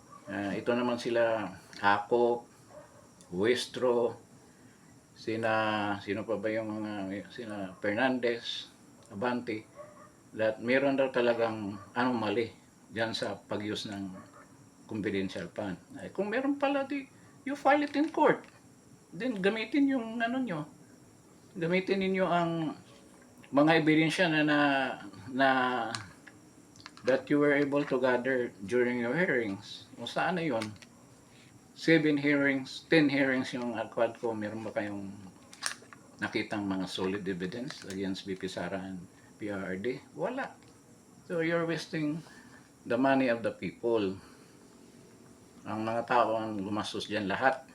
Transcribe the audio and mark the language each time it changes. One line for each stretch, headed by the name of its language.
Filipino: Ito naman sila Hakop, Westro, sino pa ba yung mga, sina Fernandez, Abante, that meron daw talagang anomaly dyan sa pag-use ng confidential fund. Kung meron pala,
English: you file it in court. Then
Filipino: gamitin yung nyo. Gamitin ninyo ang mga ebidensya na
English: that you were able to gather during your hearings.
Filipino: O saan na yun? 7 hearings, 10 hearings yung quad ko. Meron ba kayong nakitang mga
English: solid evidence against
Filipino: BP Sara and PRRD? Wala.
English: So you're wasting the money of the people.
Filipino: Ang mga tao ang gumastos dyan lahat.